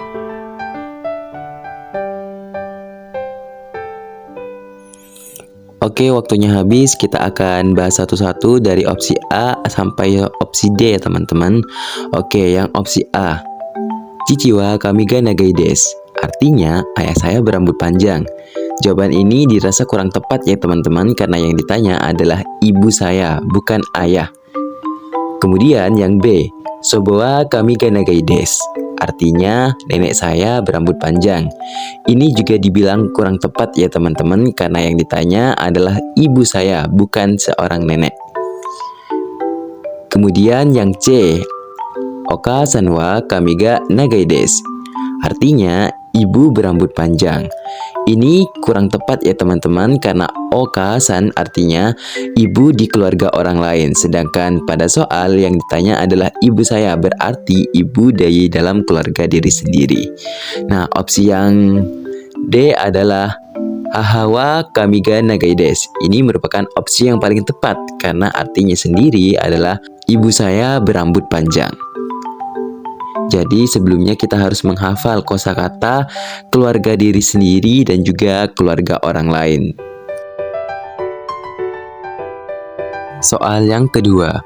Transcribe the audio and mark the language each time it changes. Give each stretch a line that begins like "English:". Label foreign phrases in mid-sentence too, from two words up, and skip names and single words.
Indonesian: Oke, Oke, waktunya habis. Kita akan bahas satu-satu dari opsi A sampai opsi D ya teman-teman. Oke, yang opsi A.
Japanese: 父は髪が長いです.
Indonesian: Artinya, ayah saya berambut panjang. Jawaban ini dirasa kurang tepat ya teman-teman, karena yang ditanya adalah ibu saya, bukan ayah. Kemudian yang B.
Japanese: 祖母は髪が長いです.
Indonesian: Artinya, nenek saya berambut panjang. Ini juga dibilang kurang tepat ya teman-teman, karena yang ditanya adalah ibu saya, bukan seorang nenek. Kemudian yang C.
Japanese: お母さんは髪が長いです.
Indonesian: Artinya, ibu berambut panjang. Ini kurang tepat ya teman-teman, karena Oka-san artinya ibu di keluarga orang lain. Sedangkan pada soal yang ditanya adalah ibu saya, berarti ibu dari dalam keluarga diri sendiri. Nah, opsi yang D adalah
Japanese: 母は髪が長いです.
Indonesian: Ini merupakan opsi yang paling tepat, karena artinya sendiri adalah ibu saya berambut panjang. Jadi sebelumnya kita harus menghafal kosakata keluarga diri sendiri dan juga keluarga orang lain. Soal yang kedua.